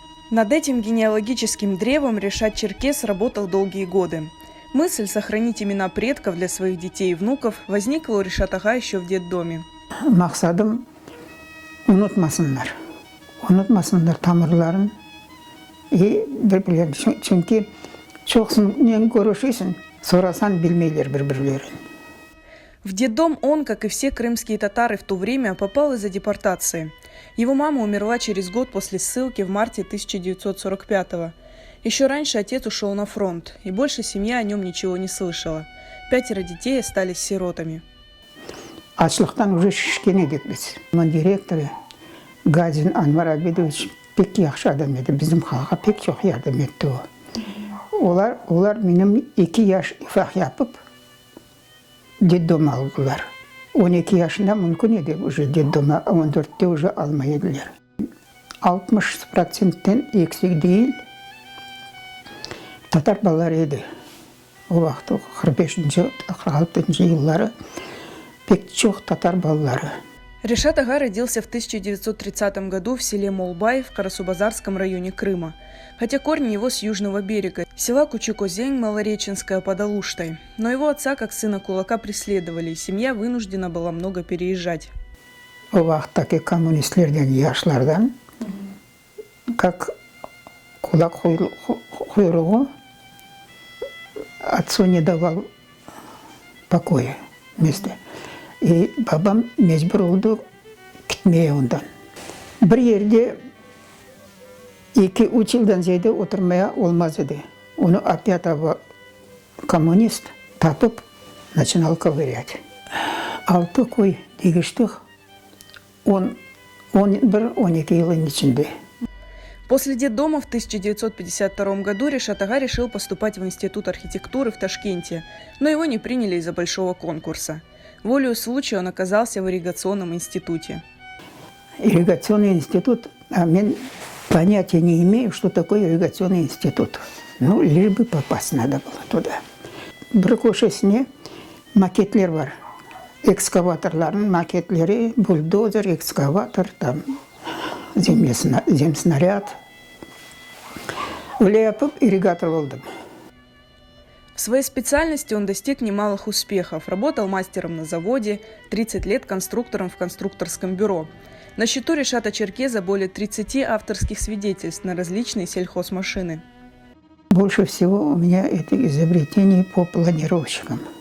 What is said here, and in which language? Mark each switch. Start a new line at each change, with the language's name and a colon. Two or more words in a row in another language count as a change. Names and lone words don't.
Russian: Над этим генеалогическим древом Решат Черкес работал долгие годы. Мысль сохранить имена предков для своих детей и внуков возникла у Решат ага еще в детдоме.
Crimean Tatar: Максадым unutmasınlar. Unutmasınlar тамырларын. И бір-бірлерін. Çünkü çoğusunu görüşürsün, sorarsan bilmeyler bir-birlerini.
Russian: В детдом он, как и все крымские татары в то время, попал из-за депортации. Его мама умерла через год после ссылки в марте 1945-го. Еще раньше отец ушел на фронт, и больше семья о нем ничего не слышала. 5 детей остались сиротами.
Crimean Tatar: Açlıktan уже şişken edik biz. Onun direktörü Gazin Anvar Abidovich pek yaxşı adam edi. Bizim halka pek çok yardım etti o. Onlar benim 2 yaş ifah yapıp детдом aldılar. 12 yaşında mümkün edi
Russian: уже детдома,
Crimean Tatar: 14'te уже almaydılar. 60%'ten eksik değil Tatar balaları edi. O vakti 45-46 yılları pek çok Tatar balaları.
Russian: Решат ага родился в 1930 году в селе Молбай в Карасубазарском районе Крыма, хотя корни его с южного берега, села Кучукозень, Малореченская под Алуштой. Но его отца, как сына кулака, преследовали, и семья вынуждена была много переезжать.
Crimean Tatar: O vakitteki komünistlerden, yaşlardan, как kulak kuyruğu
Russian: отцу не давал покоя вместе.
Crimean Tatar: И babam mecbur oldu gitmeye ondan. Bir yerde 2-3 yıldan ziyade oturmaya olmaz dedi. Onu опять komünist tapıp
Russian: начинал ковырять.
Crimean Tatar: 6 koy değiştik. 11-12 yılın içinde.
Russian: После детдома в 1952 году Решат ага решил поступать в Институт архитектуры в Ташкенте, но его не приняли из-за большого конкурса. Волею случая он оказался в ирригационном институте. Ирригационный институт, а я понятия не имею, что такое ирригационный институт. Ну, лишь бы попасть надо было туда.
Crimean Tatar: Bir köşesine maketler var. Ekskavatorların maketleri, buldozer, ekskavator,
Russian: там, земснаряд.
Crimean Tatar: Öyle yapıp irrigatör oldum.
Russian: В своей специальности он достиг немалых успехов. Работал мастером на заводе, 30 лет конструктором в конструкторском бюро. На счету Решата Черкеза более 30 авторских свидетельств на различные сельхозмашины. Больше всего у меня это изобретение по планировщикам.